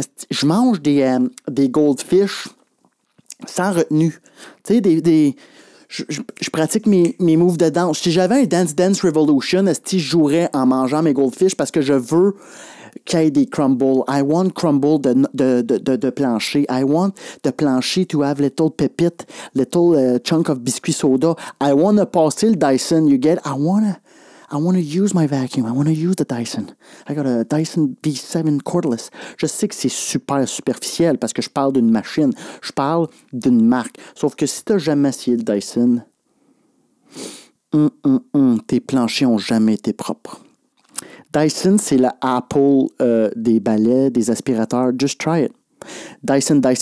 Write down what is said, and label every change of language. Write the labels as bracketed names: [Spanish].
[French] Je mange des goldfish sans retenue. Tu sais, je pratique mes moves de danse. Si j'avais un Dance Revolution, je jouerais en mangeant mes goldfish parce que je veux qu'il y ait des crumbles. [English] I want crumble [French] de plancher. [English] I want the plancher to have little pepite, little chunk of biscuit soda. I want to [French] passer le [English] Dyson. You get? I want to use my vacuum. I want to use the Dyson. I got a Dyson V7 cordless. [French] Je sais que c'est super superficiel parce que je parle d'une machine. Je parle d'une marque. Sauf que si tu n'as jamais essayé le Dyson, tes planchers n'ont jamais été propres. Dyson, c'est la Apple des balais, des aspirateurs. [English] Just try it. [French] Dyson.